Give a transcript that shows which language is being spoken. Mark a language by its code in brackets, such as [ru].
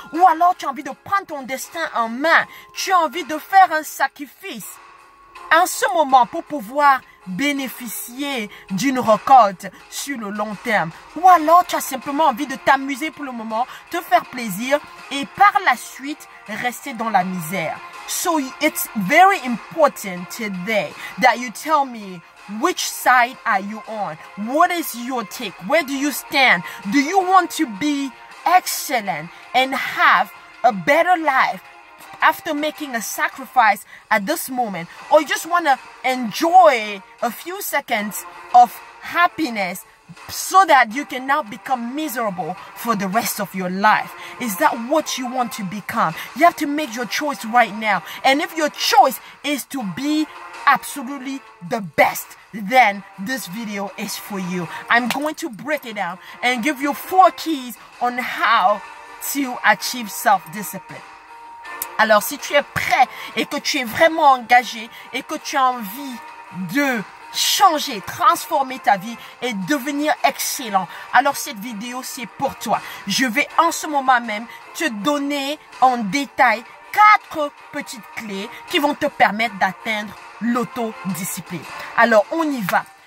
[fr] Ou alors, tu as envie de prendre ton destin en main. Tu as envie de faire un sacrifice en ce moment pour pouvoir bénéficier d'une récolte sur le long terme. Ou alors tu as simplement envie de t'amuser pour le moment, te faire plaisir et par la suite rester dans la misère. [en] So it's very important today that you tell me which side are you on? What is your take? Where do you stand? Do you want to be excellent and have a better life after making a sacrifice at this moment, or you just want to enjoy a few seconds of happiness so that you can now become miserable for the rest of your life? Is that what you want to become? You have to make your choice right now. And if your choice is to be absolutely the best, then this video is for you. I'm going to break it down and give you 4 keys on how to achieve self-discipline. [fr] Alors, si tu es prêt et que tu es vraiment engagé et que tu as envie de changer, transformer ta vie et devenir excellent, alors cette vidéo, c'est pour toi. Je vais en ce moment même te donner en détail 4 petites clés qui vont te permettre d'atteindre l'autodiscipline. Alors, on y va.